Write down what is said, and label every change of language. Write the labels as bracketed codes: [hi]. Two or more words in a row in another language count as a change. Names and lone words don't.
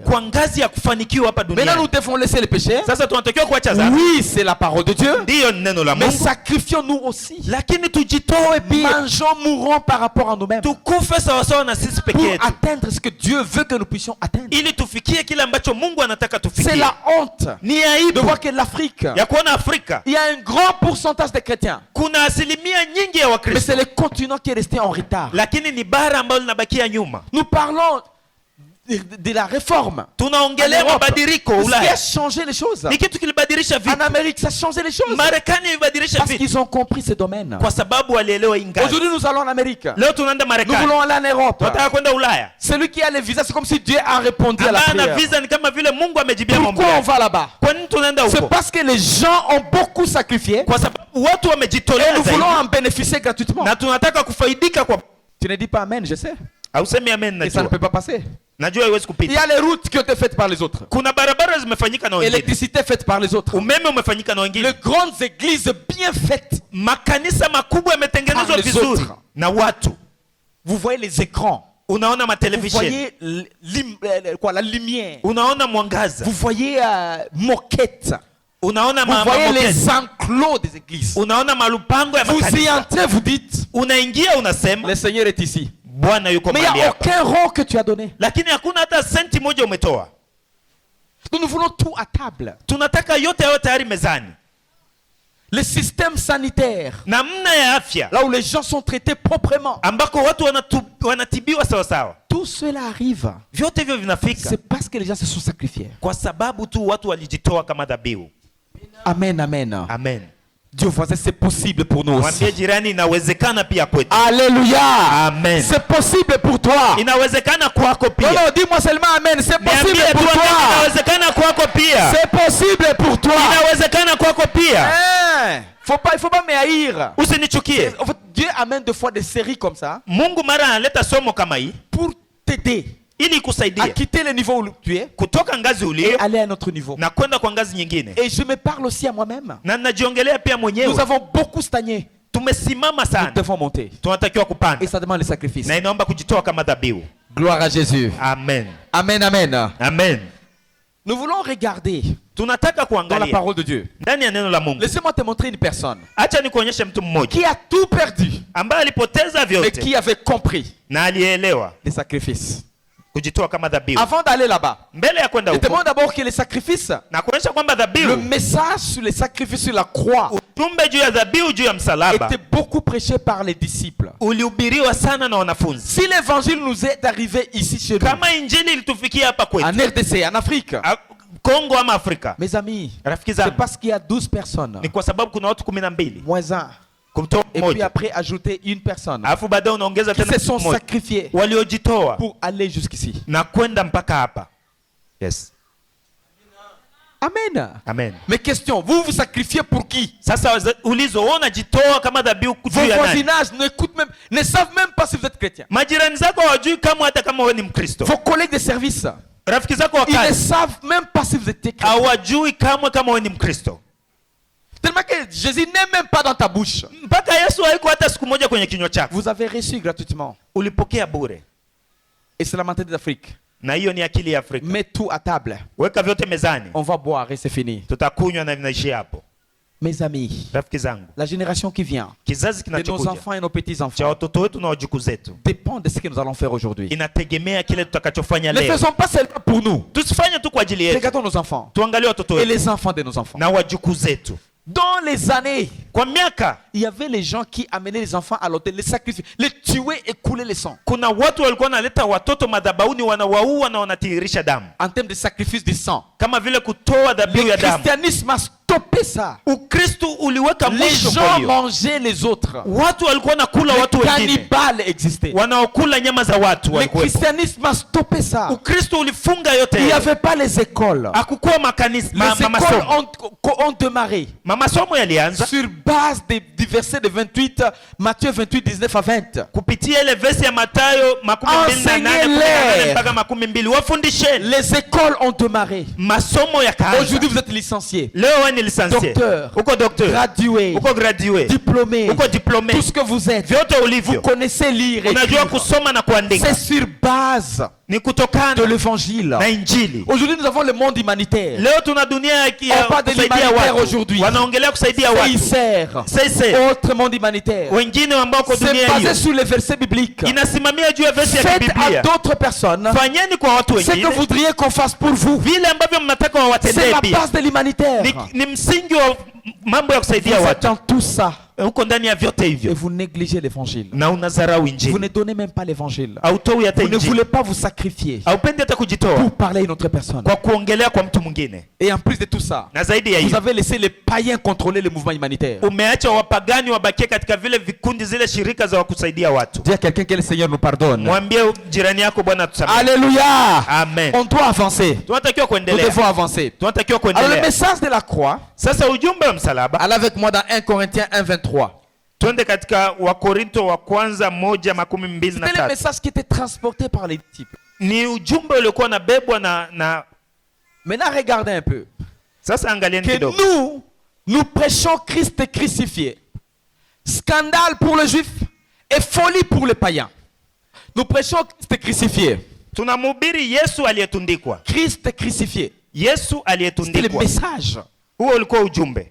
[sw] kwa ngazi ya kufanikiwa hapa [fr] Maintenant, [sw] duniani. [fr] nous devons laisser les péchés. [sw] Sasa tunatakiwa kuacha dhambi, [fr] Oui, c'est la parole de Dieu. [sw] ndiyo ni neno la [fr] Mais [sw] Mungu, [fr] sacrifions-nous aussi. [sw] lakini tujitoe pia, [fr] Mangeons, mourons par rapport à nous-mêmes. [sw] tukufe sawasawa na sisi peke [fr] Pour [sw] yetu, [fr] atteindre ce que Dieu veut que nous puissions atteindre. [sw] ili tufikie kile ambacho Mungu anataka [fr] C'est [sw] tufikie. [fr] la honte [sw] Ni [fr] de [sw] aibu [fr] voir que l'Afrique, [sw] ya kuona Afrika [fr] il y a un grand pourcentage de chrétiens. [sw] kuna asilimia nyingi ya [fr] Mais [sw] Wakristo, [fr] c'est le continent qui est resté en retard. [sw] lakini ni bara ambalo linabakia nyuma. [fr] Nous parlons de la réforme. [sw] Tunaongelea [fr] En Europe. [sw] mabadiliko [fr] Ce qui a [sw] Ulaya, [fr] changé les choses. [sw] ni kitu kilibadilisha [fr] En [sw] vitu. [fr] Amérique, ça a changé les choses. [sw] Marekani ilibadilisha [fr] Parce [sw] vitu [fr] qu'ils ont compris ce domaine. [sw] kwa sababu walielewa hii ngazi. [fr] Aujourd'hui, nous allons en Amérique. [sw] Leo tunaenda [fr] Nous [sw] Marekani, [fr] voulons aller en Europe. [sw] tunataka kwenda Ulaya. [fr] Celui qui a les visas, c'est comme si Dieu a répondu à la [sw] Ambaye ana [fr] prière. [sw] visa ni kama vile Mungu amejibia mambo [fr] Pourquoi on [sw] yake. [fr] va là-bas? [sw] Kwa nini tunaenda [fr] C'est [sw] huko? [fr] parce que les gens ont beaucoup sacrifié [sw] Kwa sababu watu [fr] et [sw] wamejitolea [fr] nous voulons [sw] zaidi [fr] en bénéficier gratuitement. [sw] na tunataka kufaidika kwa. [fr] Tu ne dis pas Amen, je sais. [sw] Hausemi amen? [fr] Et ça ne [sw] Najua, [fr] peut pas passer. [sw] najua haiwezi [fr] Il y [sw] kupita. [fr] a les routes qui ont été faites par les autres. [sw] Kuna barabara zimefanyika na wengine, [fr] L'électricité faite par les autres. [sw] umeme umefanyika na wengine, [fr] Les grandes églises bien faites. [sw] makanisa makubwa yametengenezwa [fr] Par les [sw] vizuri [fr] autres. [sw] na watu. [fr] Vous voyez les écrans. [sw] Unaona [fr] Vous [sw] matelevisheni, [fr] voyez la lumière. [sw] unaona mwangaza, [fr] Vous voyez moquettes. [sw] unaona [fr] Vous voyez [sw] mamokezi, [fr] les enclos des églises. [sw] unaona malupango ya [fr] Vous y [sw] makanisa. [fr] entrez, vous dites, [sw] Unaingia unasema [fr] le Seigneur est ici. [sw] Bwana yuko [fr] Mais il n'y [sw] mahali [fr] a [sw] hapa, [fr] aucun rond que tu as donné. [sw] lakini hakuna hata senti moja umetoa. [fr] Nous voulons tout à table. [sw] Tunataka yote yawe tayari mezani. [fr] Le système sanitaire, [sw] Namna ya afya [fr] là où les gens sont traités proprement. [sw] ambako watu wanatibiwa sawa sawa, [fr] Tout tout cela arrive. [sw] Vyote hivyo vinafika [fr] C'est parce que les gens se sont sacrifiés. [sw] kwa sababu tu watu walijitoa kama dhabihu. Amen, amen. Amen. [fr] Dieu voisin, c'est possible pour nous [sw] Mwambie [fr] aussi. [sw] jirani inawezekana pia kwetu. [fr] Alléluia. Amen. C'est possible pour toi. [sw] Inawezekana kwako [fr] Non, [sw] pia. [fr] non, dis-moi seulement amen. C'est possible [sw] Niambie tu [fr] pour [sw] amen, [fr] toi. [sw] inawezekana kwako pia. [fr] C'est possible pour toi. [sw] Inawezekana kwako pia. [fr] Hein? Il faut pas me haïr. [sw] Usinichukie. [fr] En fait, Dieu amène des fois des séries comme ça [sw] Mungu mara analeta somo kama hii [fr] pour t'aider [sw] ili [fr] à [sw] kusaidia [fr] quitter le niveau où tu es [sw] kutoka ngazi [fr] et [sw] ulio [fr] aller à un autre niveau. [sw] na kwenda kwa ngazi nyingine. [fr] Et je me parle aussi à moi-même. [sw] Na najiongelea pia [fr] Nous [sw] mwenyewe. [fr] avons beaucoup stagné. [sw] Tumesimama [fr] Nous [sw] sana. [fr] devons monter. [sw] Tunatakiwa [fr] Et [sw] kupanda. [fr] ça demande le sacrifice. [sw] Na inaomba kujitoa kama dhabihu. [fr] Gloire à Jésus. Amen. Amen, amen. Amen. Nous voulons regarder [sw] Tunataka [fr] dans la [sw] kuangalia [fr] parole de Dieu. [sw] ndani ya neno la Mungu. [fr] Laissez-moi te montrer une personne [sw] Acha nikuonyeshe mtu mmoja [fr] qui a tout perdu, [sw] ambaye alipoteza [fr] mais [sw] vyote [fr] qui avait compris [sw] na alielewa [fr] les sacrifices. [sw] kujitoa kama dhabihu. [fr] Avant d'aller là-bas, [sw] Mbele ya kwenda [fr] je te [sw] huko [fr] montre d'abord que les sacrifices, [sw] na kuonyesha kwamba [fr] le [sw] dhabihu, [fr] message sur les sacrifices sur la croix [sw] ujumbe juu ya dhabihu juu ya msalaba [fr] était beaucoup prêché par les disciples. [sw] ulihubiriwa sana na wanafunzi. [fr] Si l'évangile nous est arrivé ici chez nous, [sw] Kama injili ilitufikia hapa kwetu [fr] en RDC, en Afrique, [sw] Kongo ama Afrika, [fr] mes amis, [sw] rafiki [fr] c'est [sw] zangu, [fr] parce qu'il y a 12 personnes, [sw] ni kwa sababu kuna watu 12 [fr] moins un, [sw] kumtoa [fr] et puis [sw] mmoja, [fr] après ajouter une personne [sw] alafu baadaye unaongeza [fr] qui [sw] tena [fr] se [sw] mtu [fr] sont [sw] mmoja [fr] sacrifiés [sw] waliojitoa [fr] pour aller jusqu'ici. [sw] na kwenda mpaka hapa. Yes. Amen. Amen. [fr] Mais question, vous vous sacrifiez pour qui? [sw] Sasa ulizo wewe unajitoa kama dhabihu [fr] Vos [sw] juu ya nani? [fr] voisinages ne savent même pas si vous êtes chrétien. [sw] Majirani zako hawajui kama hata kama wewe ni Mkristo. [fr] Vos collègues de service, [sw] Rafiki zako wa [fr] ils ne [sw] kazi [fr] savent même pas si vous êtes chrétien. [sw] hawajui kamwe kama wewe ni Mkristo. [fr] Tellement que Jésus n'est même pas dans ta bouche. [sw] Mpaka Yesu haiko hata siku moja kwenye kinywa chako. [fr] Vous avez reçu gratuitement. [sw] Ulipokea bure. [fr] Et c'est la mentalité d'Afrique. [sw] Na hiyo ni akili ya Afrika. [fr] Mets tout à table. [sw] Weka vyote mezani. [fr] On va boire et c'est fini. [sw] Tutakunywa na vinaishia hapo. [fr] Mes amis, [sw] Rafiki zangu, [fr] la génération qui vient, [sw] kizazi [fr] de nos [sw] kinachokuja [fr] enfants et nos [sw] cha [fr] petits-enfants, [sw] watoto wetu na wajukuu zetu [fr] dépend de ce que nous allons faire aujourd'hui. [sw] inategemea kile tutakachofanya [fr] Ne [sw] leo. [fr] faisons pas seulement pour nous. [sw] Tusifanye tu kwa ajili yetu, [fr] Regardons nos enfants [sw] tuangalie watoto [fr] et [sw] wetu [fr] les enfants de nos enfants. [sw] na wajukuu zetu. [fr] Dans les années, [sw] Kwa miaka [fr] il y avait les gens qui amenaient les enfants à l'autel, les sacrifier, les tuer et couler le sang. [sw] kuna watu walikuwa wanaleta watoto madhabahuni, wanawaua na wanatiririsha damu, [fr] En termes de sacrifice du sang. [sw] kama vile kutoa dhabihu [fr] Le [sw] ya damu. [fr] christianisme a stoppé ça. [sw] Ukristo uliweka [fr] Les [sw] mwisho kwa [fr] gens [sw] hiyo. [fr] mangeaient les autres. [sw] Watu walikuwa nakula [fr] Les [sw] watu wengine, [fr] cannibales existaient. [sw] wanaokula nyama za watu [fr] Le [sw] walikuwepo. [fr] christianisme a stoppé ça. [sw] Ukristo ulifunga yote [fr] Il n'y [sw] hiyo. [fr] avait pas les écoles. [sw] Hakukuwa makanisa, [fr] Les écoles [sw] masomo. [fr] ont démarré [sw] Masomo yalianza [fr] sur base du verset de 28, Matthieu 28, 19 à 20. [sw] kupitia ile verse ya Mathayo 28:18 mpaka 22. Wafundisheni. [fr] Les écoles ont démarré. [sw] Masomo yakaanza. [fr] Aujourd'hui, vous êtes licenciés, [sw] Leo wewe ni licencié, [fr] docteur, [sw] uko docteur, [fr] gradués, [sw] uko gradué, [fr] diplômés, [sw] uko diplômé, [fr] tout ce que vous êtes. [sw] vyote [fr] Vous [sw] ulivyo [fr] connaissez lire et [sw] unajua [fr] écrire. [sw] kusoma na kuandika, [fr] C'est sur base [sw] ni [fr] de [sw] kutokana [fr] l'évangile. [sw] na Injili. [fr] Aujourd'hui, nous avons le monde humanitaire. [sw] Leo tuna dunia ya [fr] On parle de [sw] kusaidia [fr] l'humanitaire [sw] watu, [fr] aujourd'hui. [sw] wanaongelea kusaidia watu. [fr] CICR, [sw] Sasa [fr] autre monde humanitaire. [sw] wengine ambao kwa [fr] C'est [sw] dunia [fr] basé [sw] hiyo [fr] sur les versets bibliques. [sw] inasimamia juu ya verse ya [fr] Faites à [sw] Biblia. [fr] d'autres personnes [sw] Fanyeni kwa watu [fr] ce que [sw] wengine [fr] vous voudriez qu'on fasse pour vous. [sw] vile ambavyo mnataka [fr] C'est [sw] wawatendee [fr] la [sw] pia. [fr] base de l'humanitaire. [sw] Ni msingi wa mambo ya [fr] Vous [sw] kusaidia [fr] êtes [sw] watu. [fr] dans tout ça [sw] Huko ndani ya vyote [fr] et [sw] hivyo [fr] vous négligez l'évangile. [sw] na unadharau [fr] Vous [sw] Injili, [fr] ne donnez même pas l'évangile. [sw] hautoi hata [fr] Vous ne [sw] Injili, [fr] voulez pas vous sacrifier [sw] haupendi hata kujitoa [fr] pour parler à une autre personne. [sw] kwa kuongelea kwa mtu mwingine. [fr] Et en plus de tout ça, [sw] Na zaidi ya [fr] vous [sw] hiyo, [fr] avez laissé les païens contrôler le mouvement humanitaire. [sw] umeacha wapagani wabakie katika vile vikundi, zile shirika za kusaidia watu. [fr] Dis à quelqu'un que le Seigneur nous pardonne. [sw] Mwambie jirani yako, Bwana tusamehe. [fr] Alléluia. [sw] Amen. [fr] On doit avancer. [sw] Tunatakiwa [fr] Nous [sw] kuendelea, [fr] devons avancer. [sw] tunatakiwa [fr] Alors le [sw] kuendelea. [fr] message de la croix, [sw] Sasa ujumbe wa msalaba, [fr] allez avec moi dans 1 Corinthiens 1:23. [sw] twende katika Wakorinto wa kwanza [fr] C'était le [sw] 1:23. [fr] message qui était transporté par les disciples. [sw] Ni ujumbe uliokuwa unabebwa na [fr] Maintenant regardez un peu. [sw] sasa angalieni [fr] Que [sw] kidogo. [fr] nous prêchons Christ crucifié. Scandale pour le juif et folie pour les païens. Nous prêchons Christ crucifié. [sw] Tunamhubiri Yesu aliyetundikwa. [fr] Christ crucifié. [sw] Yesu [fr] C'était le [sw] aliyetundikwa. [fr] message. [sw] Huo ulikuwa ujumbe.